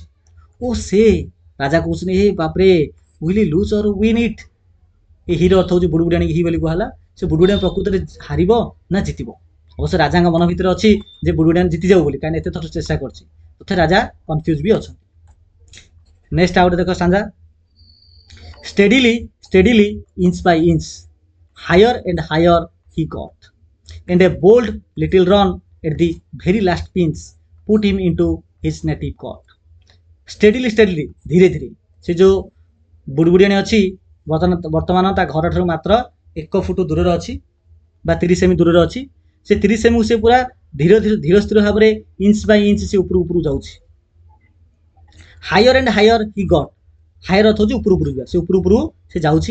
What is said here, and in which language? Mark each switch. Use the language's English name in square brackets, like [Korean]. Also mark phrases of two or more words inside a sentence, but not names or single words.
[Odia] ଓ ସେ ରାଜା କହୁଛନ୍ତି, ହେ ବାପରେ, [English] will lose or win it. [Odia] ଏ ହିର ଅର୍ଥ ହେଉଛି ବୁଢ଼ୀବୁଢ଼ିଆଣୀକି ହି ବୋଲି କୁହାଗଲା। ସେ ବୁଢ଼ୀବୁଢ଼ିଆଣୀ ପ୍ରକୃତରେ ହାରିବ ନା ଜିତିବ? ଅବଶ୍ୟ ରାଜାଙ୍କ ମନ ଭିତରେ ଅଛି ଯେ ବୁଢ଼ୀବୁଢ଼ିଆଣୀ ଜିତିଯାଉ ବୋଲି, କାହିଁକି ଏତେ ଥର ଚେଷ୍ଟା କରିଛି। ତଥାପି ରାଜା କନଫ୍ୟୁଜ୍ ବି ଅଛନ୍ତି। ନେକ୍ସଟ ଆଉ ଗୋଟେ ଦେଖ ଷ୍ଟାଞ୍ଜା। [English] steadily inch by inch higher and higher he got, and a bold little run at the very last pinch put him into his native court. [Odia] steadily ଧୀରେ ଧୀରେ ସେ ଯୋଉ ବୁଢ଼ୀବୁଢ଼ିଆଣୀ ଅଛି ବର୍ତ୍ତମାନ ତା ଘର ଠାରୁ ମାତ୍ର 1 ଫୁଟ ଦୂରରେ ଅଛି ବା 30 ସେମି ଦୂରରେ ଅଛି। ସେ 30 ସେମିକୁ ସେ ପୁରା ଧୀର ସ୍ଥିର ଭାବରେ [English] inch by inch [Odia] ସେ ଉପରକୁ ଯାଉଛି। [English] higher and higher he got, [Odia] ହାୟର ଅର୍ଥ ହେଉଛି ଉପରକୁ ଯିବା, ସେ ଉପରକୁ ସେ ଯାଉଛି।